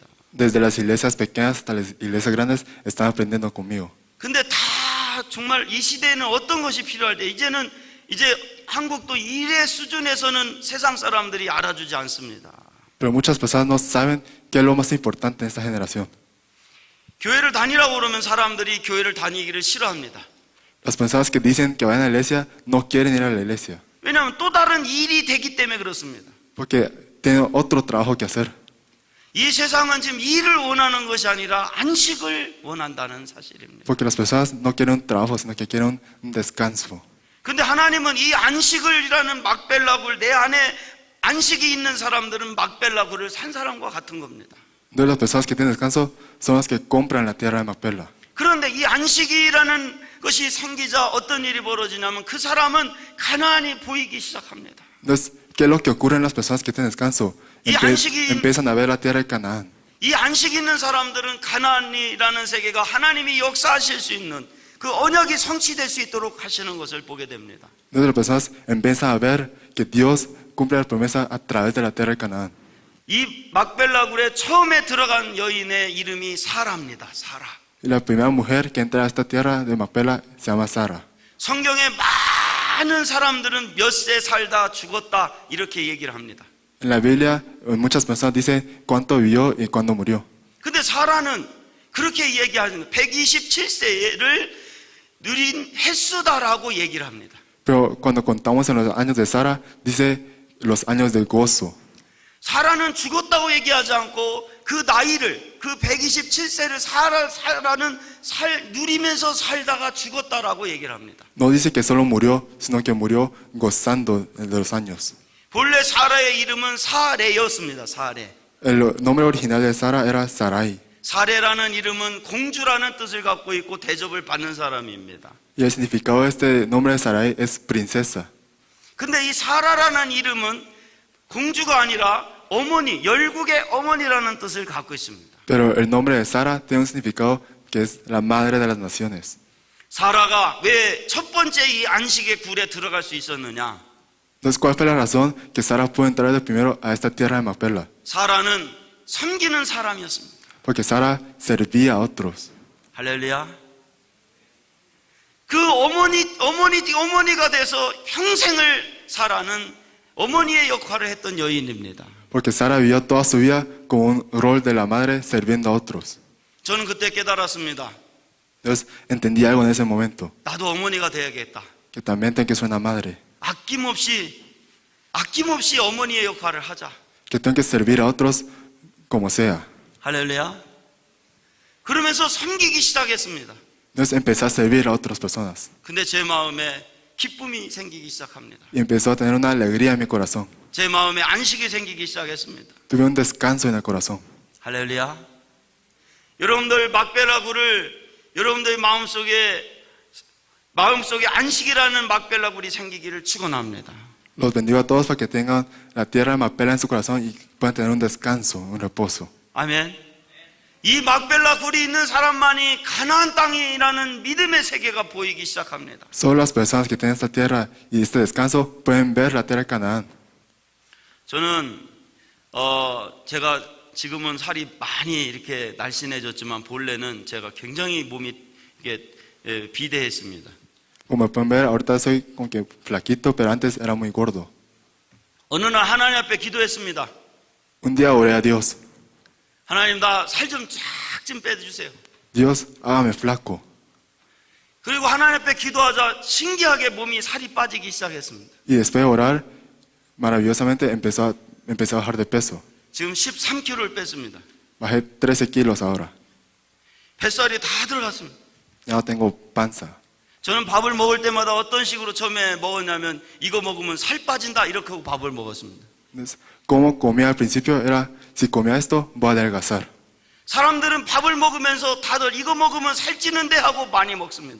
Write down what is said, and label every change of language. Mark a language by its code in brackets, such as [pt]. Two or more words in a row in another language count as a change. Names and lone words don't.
[es] Desde las iglesias pequeñas hasta las iglesias grandes están aprendiendo conmigo. [ko] 근데 다 정말 이 시대에는 어떤 것이 필요할 때 이제 한국도 일의 수준에서는 세상 사람들이 알아주지 않습니다. [es] Pero muchas personas no saben qué es lo más importante en esta generación. [ko] 교회를 다니라고 그러면 사람들이 교회를 다니기를 싫어합니다. [es] Las personas que dicen que vayan a la iglesia no quieren ir a la iglesia. [ko] 왜냐하면 또 다른 일이 되기 때문에 그렇습니다. [es] Porque tienen otro trabajo que hacer. [ko] 이 세상은 지금 일을 원하는 것이 아니라 안식을 원한다는 사실입니다. [es] Porque las personas no quieren un trabajo, sino que quieren un descanso. [ko] 근데 하나님은 이 안식을이라는 막벨라굴, 내 안에 안식이 있는 사람들은 막벨라굴을 산 사람과 같은 겁니다. [es] Entonces las personas que tienen descanso son las que compran la tierra de Macpela. [ko] 그런데 이 안식이라는 것이 생기자 어떤 일이 벌어지냐면 그 사람은 가나안이 보이기 시작합니다. [es] Entonces, ¿qué es lo que ocurre en las personas que tienen descanso? [ko] Y 안식이- [es] Empiezan a ver la tierra de Canaán. [ko] 이 안식 있는 사람들은 가나안이라는 세계가 하나님이 역사하실 수 있는 그 언약이 성취될 수 있도록 하시는 것을 보게 됩니다. [es] Entonces las personas empiezan a ver que Dios cumple la promesa a través de la tierra de Canaán. [ko] 이 막벨라굴에 처음에 들어간 여인의 이름이 사라입니다. 사라. [es] Y la primera mujer que entra a esta tierra de Macpela se llama Sara. [ko] 성경에 많은 사람들은 몇 세 살다 죽었다 이렇게 얘기를 합니다. [es] En la Biblia, muchas personas dicen cuánto vivió y cuándo murió. [ko] 근데 사라는 그렇게 얘기하는 거예요. 127세를 누린 횟수다라고 얘기를 합니다. [es] Pero cuando contamos en los años de Sara, dice los años del gozo. [ko] 사라는 죽었다고 얘기하지 않고 그 나이를, 그 127세를 사라는 누리면서 살다가 죽었다라고 얘기를 합니다. [es] No dice que solo murió, sino que murió gozando de los años. [ko] 본래 사라의 이름은 사레였습니다. 사레. [es] El nombre original de Sara era Sarai. [ko] 사레라는 이름은 공주라는 뜻을 갖고 있고 대접을 받는 사람입니다. [es] Y el significado de este nombre de Sarai es princesa. [ko] 근데 이 사라라는 이름은 공주가 아니라 어머니, 열국의 어머니라는 뜻을 갖고 있습니다. [es] Pero el nombre de Sara tiene un significado que es la madre de las naciones. [ko] 사라가 왜 첫 번째 이 안식의 굴에 들어갈 수 있었느냐? [es] Entonces, ¿cuál fue la razón que Sara pudo entrar de primero a esta tierra de Macpela? [ko] 사라는 섬기는 사람이었습니다. [es] Porque Sara servía a otros. [ko] 할렐루야. 그 어머니가 돼서 평생을 사라는 어머니의 역할을 했던 여인입니다. [es] Porque Sara vivió toda su vida con un rol de la madre sirviendo a otros. [ko] 저는 그때 깨달았습니다. [es] Entonces, entendí algo en ese momento. [ko] 나도 어머니가 돼야겠다. [es] Que también tengo que ser una madre. [ko] 아낌없이 어머니의 역할을 하자. [es] Que tengo que servir a otros como sea. [ko] 할렐루야. 그러면서 섬기기 시작했습니다. [es] Entonces empecé a servir a otras personas. [ko] 근데 제 마음에 기쁨이 생기기 시작합니다. [es] Y empezó a tener una alegría en mi corazón. [ko] 제 마음에 안식이 생기기 시작했습니다. [es] Tuve un descanso en el corazón. [ko] 할렐루야. 여러분들 막벨라굴을 여러분들의 마음속에 안식이라는 막벨라굴이 생기기를 축원합니다. [es] Los bendigo a todos para que tengan la tierra de Macpela en su corazón y puedan tener un descanso, un reposo. [ko] 아멘. 이 막벨라 굴이 있는 사람만이 가나안 땅이라는 믿음의 세계가 보이기 시작합니다. [es] Solo las personas que tienen esta tierra y este descanso pueden ver la tierra de Canaán. [ko] 저는 제가 지금은 살이 많이 이렇게 날씬해졌지만 본래는 제가 굉장히 몸이 이게 비대했습니다. [es] Como pueden ver, ahorita soy como que flaquito, pero antes era muy gordo. [ko] 어느 날 하나님 앞에 기도했습니다. [es] Un día oré a Dios. [ko] 하나님 나 살 좀 쫙 좀 빼주세요. [es] Dios, hágame flaco. [ko] 그리고 하나님 앞에 기도하자 신기하게 몸이 살이 빠지기 시작했습니다. [es] Y después de orar, maravillosamente empecé a bajar de peso. [ko] 지금 13kg를 뺐습니다. [es] Bajé 13 kilos ahora. [ko] 뱃살이 다 들어갔습니다. [es] Ya no tengo panza. [ko] 저는 밥을 먹을 때마다 어떤 식으로 처음에 먹었냐면 이거 먹으면 살 빠진다 이렇게 하고 밥을 먹었습니다. [es] Entonces, como comía al principio era, si comía esto, voy a adelgazar. [ko] 사람들은 밥을 먹으면서 다들 이거 먹으면 살찌는데 하고 많이 먹습니다.